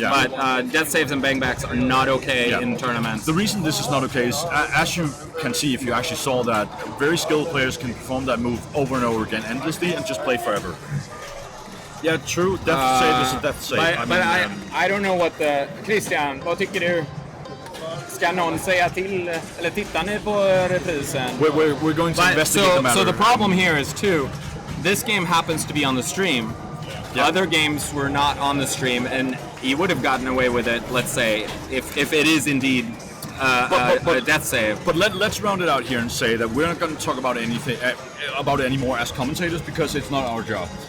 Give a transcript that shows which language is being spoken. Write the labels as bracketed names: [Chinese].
[English] But death saves and bang backs are not okay in tournaments. The reason this is not okay is, as you can see if you actually saw that, very skilled players can perform that move over and over again endlessly and just play forever. Yeah, true. Death save is a death save. I don't know what the... [Swedish] Christian, vad tycker du? Ska någon säga till, eller tittar ni på reprisen? [English] We're going to investigate the matter. So the problem here is too, this game happens to be on the stream. Yeah. Other games were not on the stream, and he would have gotten away with it, let's say, if it is indeed a death save. But let's round it out here and say that we're not going to talk about anything about it anymore as commentators, because it's not our job.